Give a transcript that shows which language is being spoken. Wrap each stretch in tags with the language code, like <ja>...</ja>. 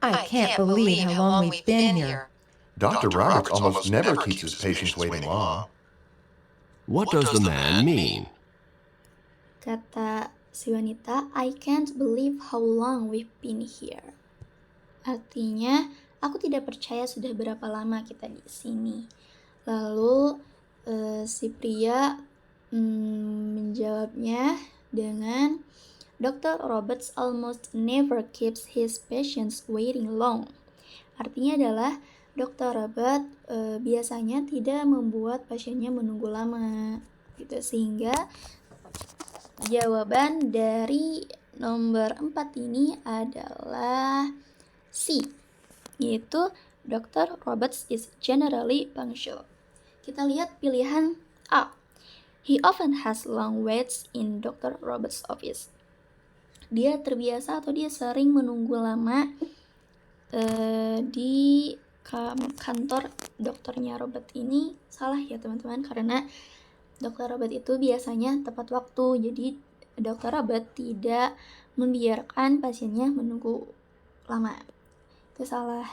<en>I can't believe how long we've been here. Dr. Roberts almost never keeps his patients waiting long. What does the man mean? Kata si wanita, I can't believe how long we've been here.</en> <id>Artinya, aku tidak percaya sudah berapa lama kita di sini. Lalu si pria menjawabnya dengan Dr.</id> <en>Roberts almost never keeps his patients waiting long.</en> <id>Artinya adalah Dr. Robert biasanya tidak membuat pasiennya menunggu lama, gitu. Sehingga jawaban dari nomor 4 ini adalah C, yaitu Dr.</id> <en>Roberts is generally punctual. Kita lihat pilihan A. He often has long waits in Dr. Roberts' office.</en> <id>Dia terbiasa atau dia sering menunggu lama di kantor dokternya Robert ini. Salah ya teman-teman, karena Dr. Robert itu biasanya tepat waktu. Jadi Dr. Robert tidak membiarkan pasiennya menunggu lama. Itu salah.</id>